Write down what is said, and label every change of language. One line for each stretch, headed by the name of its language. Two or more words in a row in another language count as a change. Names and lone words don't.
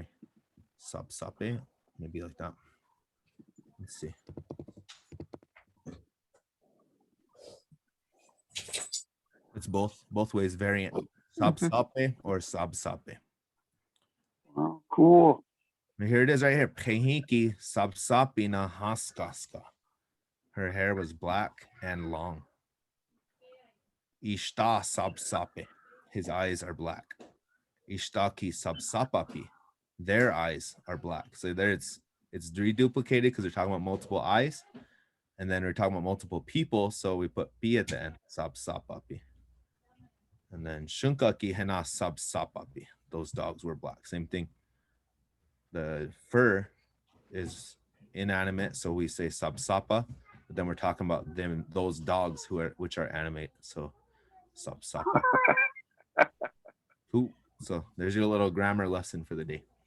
English: Masápsape, maybe like that. Let's see. It's both ways variant.
Lakota: Masápsape or masápsape.
English: Oh, cool. Here it is right here.
Lakota: Přejíŋ masápsape na haskaska.
English: Her hair was black and long.
Lakota: Éyaš masápsape.
English: His eyes are black.
Lakota: Éyaš masápapi.
English: Their eyes are black. So there it's reduplicated because we're talking about multiple eyes. And then we're talking about multiple people. So we put pi at the end. Masápsape. And then
Lakota: Wičhíŋčala hena masápsape.
English: Those dogs were black. Same thing. The fur is inanimate, so we say masápsape. But then we're talking about those dogs which are animate. So masápsape. Cool. So there's your little grammar lesson for the day.